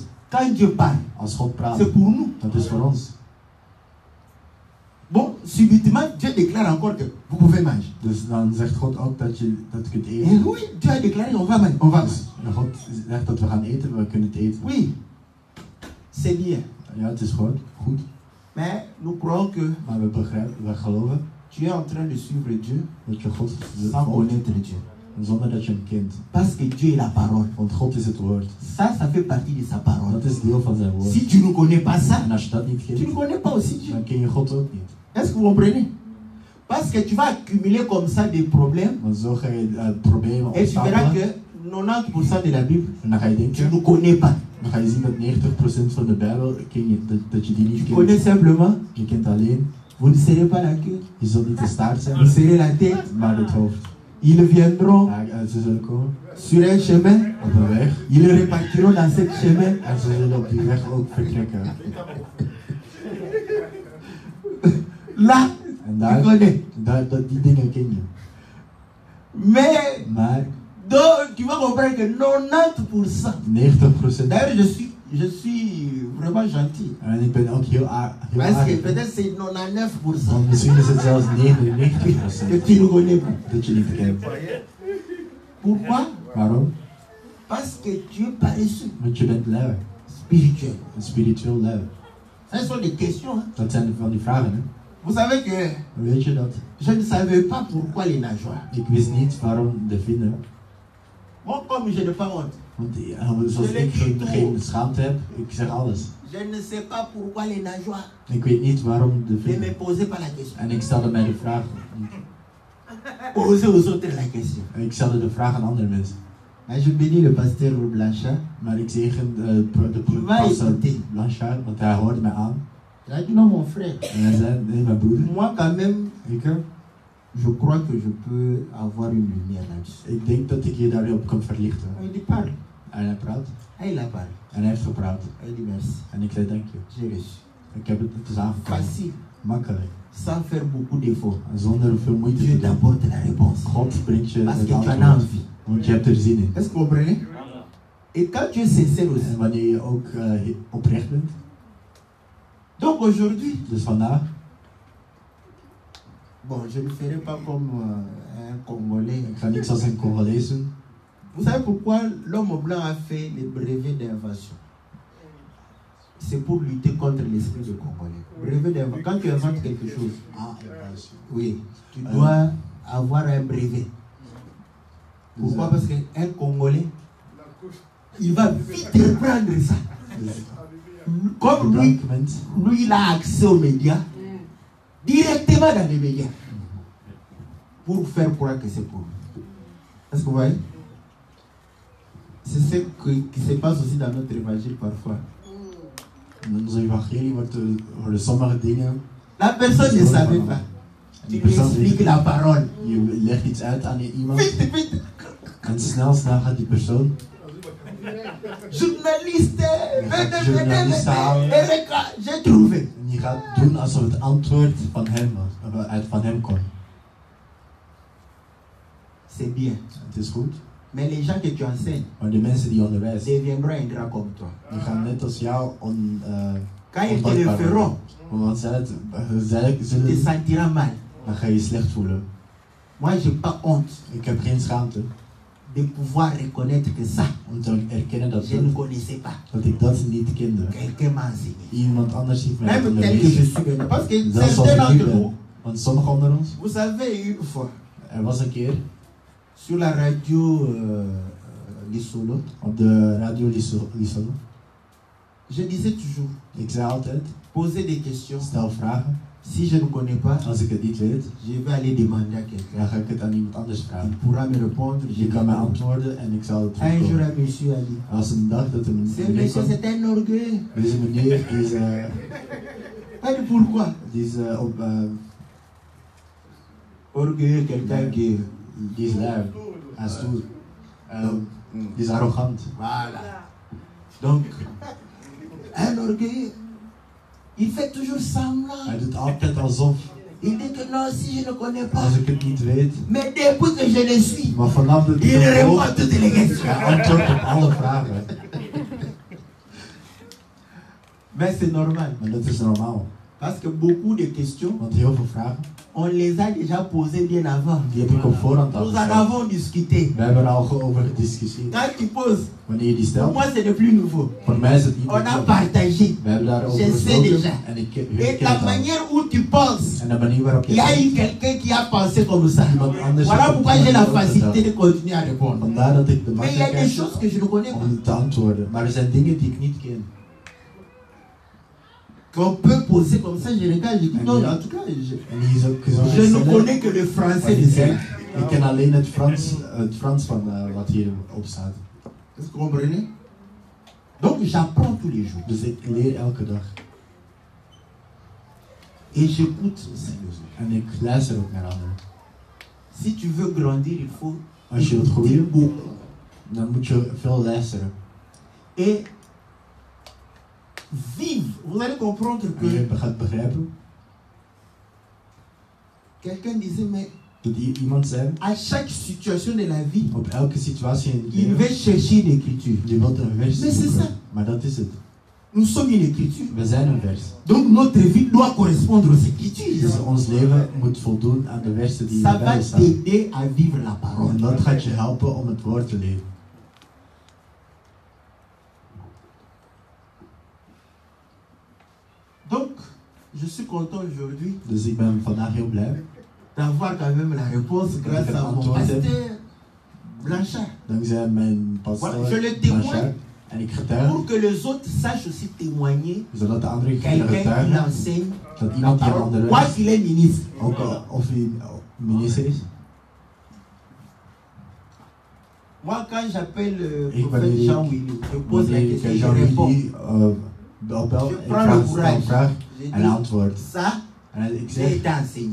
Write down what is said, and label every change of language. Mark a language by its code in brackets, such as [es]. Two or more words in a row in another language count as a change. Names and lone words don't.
[fr] Quand Dieu parle, [nl] Als God praat, [fr] c'est pour nous. [nl] dat is voor ons. [fr] Bon, subitement, Dieu déclare encore que vous pouvez manger. [nl] Dus dan zegt God ook dat je kunt [fr] Et [nl] eten. [fr] oui, Dieu a déclaré on va manger. On va [nl] Dus [fr] manger. [nl] God zegt dat we gaan eten, we kunnen het eten. [fr] Oui, c'est bien. [nl] Ja, het is goed. [fr] Mais nous croyons que [nl] Maar we geloven [fr] tu es en train de suivre Dieu [nl] dat je God [fr] sans [nl] volgt [fr] connaître Dieu. [nl] zonder dat je hem kent. [fr] Parce que Dieu est la parole. [nl] Want God is het woord. [fr] Ça fait partie de sa parole. [nl] Dat is deel van zijn woord. [fr] Si tu ne connais pas ça, [nl] En als je dat niet [fr] tu ne [nl] kent, [fr] connais pas aussi Dieu. [nl] dan ken je God ook niet. [fr] Est-ce que vous comprenez? Parce que tu vas accumuler comme ça des problèmes [nl] Want zo ga je problemen [fr] et tu verras [nl] opstapelen. [fr] que 90% de la Bible, [nl] En dan ga je [fr] tu [nl] denken, [fr] ne connais pas. [nl] dan ga je zien dat 90% van de Bijbel ken je, dat je die niet [fr] Tu connais [nl] kent. [fr] simplement, [nl] Je kent alleen, [fr] vous ne serez pas la queue, [nl] je zult niet de staart zijn, [fr] vous serez la tête. [nl] maar het hoofd. [fr] Ils viendront [nl] Ja, ze zullen komen [fr] sur un chemin, [nl] op een weg [fr] ils repartiront dans ce chemin. [nl] en ze zullen op die weg ook vertrekken. [fr] Là, [nl] En [fr] tu connais. [nl] die dingen ken je. [fr] Mais [nl] Maar [fr] donc, tu vas comprendre que 90%. [nl] 90%, [fr] D'ailleurs, je suis vraiment gentil. [nl] en ik ben ook heel [fr] Parce que [nl] aardig, [fr] peut-être c'est 99% [nl] want misschien is het zelfs 99% [fr] que tu ne connais pas. [nl] dat je niet kent. [fr] Pourquoi? [nl] Waarom? [fr] Parce que tu es paresseux, [nl] Want je bent lui, [fr] spirituel. [nl] een spiritueel lui. [fr] Ce sont des questions. Hein. [nl] Dat zijn van die vragen, hè. [fr] Vous savez que [nl] Weet je dat? [fr] je ne savais pas pourquoi les nageoires. [nl] Ik wist niet waarom de vinnen. [fr] Moi, comme je n'ai pas honte, [nl] Want zoals ik geen schaamte heb, ik zeg alles. [fr] je ne sais pas pourquoi les nageoires. [nl] Ik weet niet waarom de [fr] Ne me [nl] vinnen. [fr] posez pas la question. [nl] En ik stelde mij de vraag. [fr] Posez aux autres la question. [nl] Ik stelde de vraag aan andere mensen. [fr] Mais je bénis le pasteur Blanchard. [nl] Maar ik zegen de [fr] Va [nl] pastor [fr] écouter. [nl] Blanchard, want hij hoorde mij aan. [fr] Il a dit non, mon frère. [nl] En hij zei, nee, mijn broeder. [fr] Moi, quand même, [nl] Ik, [fr] je crois que je peux avoir une lumière là-dessus. [nl] ik denk dat ik je daarop kan verlichten. [fr] Il dit parle. [nl] En hij praat. [fr] Ah, il a parlé. [nl] En hij heeft gepraat. [fr] Il dit merci. [nl] En ik zei, dank je. [fr] J'ai reçu. [nl] Ik heb het is aangekomen. [fr] Facile. [nl] Makkelijk. [fr] Sans faire beaucoup d'efforts. [nl] En zonder veel moeite [fr] Dieu [nl] te doen. [fr] t'apporte la réponse. [nl] God brengt je [fr] Parce [nl] het [fr] que tu en as [nl] antwoord. [fr] envie. [nl] Want je hebt er zin in. [fr] Est-ce que vous comprenez? Et quand tu es sincère aussi. [nl] En wanneer je ook oprecht bent. [fr] Donc aujourd'hui, [nl] Dus vandaag, [fr] bon, je ne ferai pas comme un Congolais. [nl] ik ga niks als een Congolees doen. [fr] Vous savez pourquoi l'homme blanc a fait les brevets d'invention? C'est pour lutter contre l'esprit de Congolais. Brevet d'invention. Quand tu inventes quelque chose, oui, tu dois avoir un brevet. Pourquoi? Parce qu'un Congolais, il va vite reprendre ça. Comme lui, [nl] Bedankt mens. [fr] lui, il a accès aux médias, directement dans les médias, pour faire croire que c'est pour lui. Est-ce que vous voyez? C'est ce qui se passe aussi dans notre évangile parfois. [nl] In onze evangelie worden sommige dingen. [fr] La personne ne savait pas. [nl] En [fr] Tu [nl] die [fr] lui [nl] persoon [fr] expliques la parole. [nl] je legt iets uit aan iemand. [fr] Vite, vite. [nl] En snel gaat die persoon. [fr] Journaliste, [nl] Journaliste halen. [fr] j'ai trouvé. [nl] En die gaat doen alsof het antwoord van hem was. Van hem kwam. [fr] C'est bien. [nl] Het is goed. [fr] Mais les gens que tu enseignes [nl] Maar de mensen die onderwijzen, [fr] deviendront ingrats comme toi. [nl] die gaan net als jou [fr] Quand ils te le feront, [nl] Want zij [fr] tu te [nl] zullen, [fr] sentiras mal. [nl] dan ga je je slecht voelen. [fr] Moi, j'ai pas honte [nl] Ik heb geen schaamte [fr] de pouvoir reconnaître que ça, [nl] om te erkennen dat, [fr] je ne connaissais pas. [nl] dat ik dat niet kende. [fr] Quelqu'un m'a enseigné. [nl] Iemand anders heeft mij [fr] Même tel que je [nl] onderwezen. [fr] suis maintenant. Parce que [nl] Zelfs zoals [fr] certains [nl] ik nu [fr] d'entre vous, [nl] ben. Want sommigen onder ons, [fr] vous savez, une fois, [nl] er was een keer [fr] sur la radio Lisolo, [nl] op de radio Lisolo. [fr] je disais toujours, [nl] Ik zei altijd, [fr] poser des questions. [nl] Stel vragen. [fr] Si je ne connais pas, [nl] Als ik het niet weet, [fr] je vais aller demander à quelqu'un. [nl] dan ga ik het aan iemand anders [fr] Il [nl] vragen. [fr] pourra me répondre. [nl] Je kan mij antwoorden en ik zal het [fr] Un jour, [nl] terugkomen. [fr] un monsieur a dit, [nl] Als een dag dat er een [fr] ce [nl] meneer [fr] monsieur, [nl] komt, [fr] c'est un orgueil. [nl] deze meneer die is, [fr] Elle dit, pourquoi? [nl] die is op... [fr] Orgueil, quelqu'un qui... [nl] Die is lui. Hij is stoer. Die is arrogant. [fr] Voilà. Donc, un orgueil, il fait toujours semblant. [nl] Hij doet altijd alsof, [fr] Il dit que non, si je ne connais pas. [nl] als ik het niet weet. [fr] Mais depuis que je le suis, [nl] Maar vanaf dat ik [fr] il [nl] het [fr] répond [nl] hoor, [fr] à toutes les questions. [nl] hij antwoordt op alle vragen. [fr] Mais c'est normal. [nl] Maar dat is normaal. [fr] Parce que beaucoup de questions, [nl] Want heel veel vragen, [fr] on les a déjà posées bien avant. [nl] die heb ik op voorhand al [fr] Nous en [nl] gesteld. [fr] avons discuté. [nl] We hebben er al over gediscussieerd. [fr] Quand tu poses, [nl] Wanneer je die [fr] pour [nl] stelt, [fr] moi, ce n'est plus nouveau. [nl] voor mij is het niet [fr] On a [nl] meer zo. [fr] partagé. [nl] We hebben daarover [fr] Je sais [nl] gesproken [fr] déjà. [nl] en ik [fr] Et [nl] ken [fr] la [nl] het al. [fr] manière où tu penses, [nl] En de manier waarop je [fr] il y a [nl] denkt, [fr] eu quelqu'un qui a pensé comme ça. [nl] iemand anders [fr] Voilà [nl] heeft [fr] pourquoi [nl] op [fr] j'ai [nl] die [fr] la [nl] manier [fr] facilité [nl] opgeteld. [fr] de continuer à répondre. [nl] Vandaar dat ik de [fr] Mais il y a des [nl] makkelijkheid [fr] choses que je ne connais pas. [nl] om te antwoorden. Maar er zijn dingen die ik niet ken. [fr] Qu'on peut poser comme ça, je regarde, je dis non, en tout cas, [nl] En die is ook zo [fr] je ne connais que le français de ça. [nl] Ik ken alleen het Frans van wat hier op staat. [fr] Est-ce que vous comprenez? Donc j'apprends tous les jours. [nl] Dus ik leer elke dag. [fr] Et j'écoute aussi les autres. [nl] En ik luister ook naar anderen. [fr] Si tu veux grandir, il faut [nl] Als je wilt [fr] écouter [nl] groeien, [fr] beaucoup. [nl] dan moet je veel luisteren. [fr] Et vivre. Vous allez comprendre [nl] En [fr] que [nl] je gaat begrijpen [fr] quelqu'un disait, mais [nl] dat iemand zei, [fr] à chaque situation de la vie, [nl] op elke situatie in het [fr] il [nl] leven, [fr] veut chercher une écriture. [nl] je wilt een vers [fr] Mais c'est [nl] zoeken. [fr] ça. [nl] Maar dat is het. [fr] Nous sommes une écriture. [nl] We zijn een vers. [fr] Donc notre vie doit correspondre aux [nl] Dus [fr] écritures. [nl] ons leven moet voldoen aan de versen die in [fr] Ça [nl] de [fr] va [nl] Bijbel staan. [fr] t'aider à vivre la parole. [nl] En dat gaat je helpen om het woord te leven. [fr] Donc, je suis content aujourd'hui [nl] Dus ik ben vandaag heel blij. [fr] d'avoir quand même la réponse grâce à mon pasteur Blanchard. [nl] Dankzij mijn pastor [fr] Voilà, je le témoigne. [nl] Blanchard. En ik getuig, [fr] Pour que les autres sachent aussi témoigner [nl] zodat de anderen kunnen [fr] quelqu'un qui [nl] getuigen [fr] enseigne [nl] dat [fr] la [nl] iemand die [fr] parole, [nl] anderen [fr] quoi [nl] is, [fr] qu'il est ministre. [nl] ook al of hij minister is. [fr] Moi, quand j'appelle le [nl] Ik [fr] prophète [nl] wanneer [fr] Jean [nl] ik- [fr] Willy, je pose la [nl] Wanneer [fr] question, [nl] ik [fr] je [nl] Jean-Willy [fr] réponds. [nl] opbel, [fr] Je [nl] ik [fr] prends le [nl] stel een [fr] courage. [nl] vraag [fr] Je [nl] en hij [fr] dis, [nl] antwoordt. [fr] ça, [nl] En ik [fr] j'ai [nl] zeg, [fr] été enseigné.